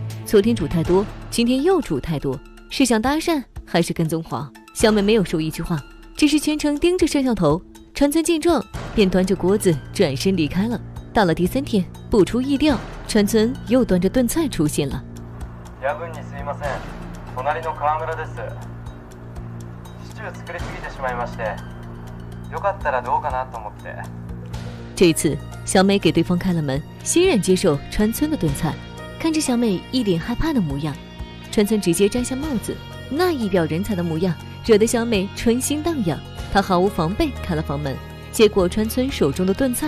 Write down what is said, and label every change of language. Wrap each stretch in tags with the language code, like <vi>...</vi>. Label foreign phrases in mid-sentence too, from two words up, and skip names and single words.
<zh>昨天煮太多，今天又煮太多，是想搭讪还是跟踪狂？小美没有说一句话，只是全程盯着摄像头。川村见状，便端着锅子转身离开了。到了第3天，不出意料，川村又端着炖菜出现了。</zh> <ja>夜分にすいません。隣の川村です。シチュー作りすぎてしまいまして、よかったらどうかなと思って。</ja> <zh>这次，小美给对方开了门，欣然接受川村的炖菜。看着小美一脸害怕的模样，川村直接摘下帽子，那一表人才的模样，惹得小美春心荡漾。她毫无防备开了房门，接过川村手中的炖菜。</zh>